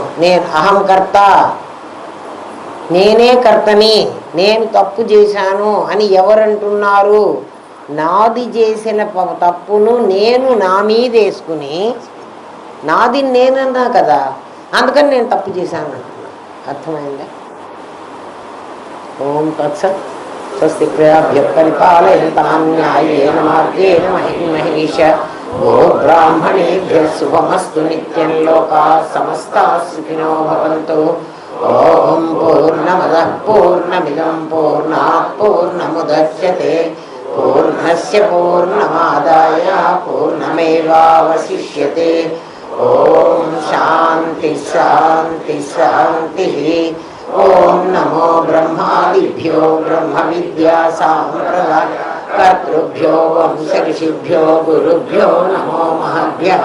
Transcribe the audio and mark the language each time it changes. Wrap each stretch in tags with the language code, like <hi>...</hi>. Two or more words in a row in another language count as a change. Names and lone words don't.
<te>నేను అహంకర్త, నేనే కర్తని, నేను తప్పు చేశాను అని ఎవరంటున్నారు? నాది చేసిన తప్పును నేను నా మీద వేసుకుని, నాది నేనన్నా కదా, అందుకని నేను తప్పు చేశాను అంటున్నా. అర్థమైందా?</te> <sa>ఓం తత్సత్. స్వస్తి ప్రజాభ్యః పరిపాలయంతాం న్యాయేన మార్గేణ మహీష. ఓ బ్రాహ్మణేభ్యః శుభమస్తు నిత్యం. లోకాః సమస్తాః సుఖినో భవంతు. ఓం పూర్ణమదః పూర్ణమిదం పూర్ణాత్ పూర్ణముదచ్యతే పూర్ణస్య పూర్ణమాదాయ పూర్ణమేవావశిష్యతే. ఓం శాంతి శాంతి శాంతి. ఓం నమో బ్రహ్మాదిభ్యో బ్రహ్మ విద్యా సాంప్రదాయ కర్తృభ్యో వంశ ఋషిభ్యో గురుభ్యో నమో మహభ్యః.</sa>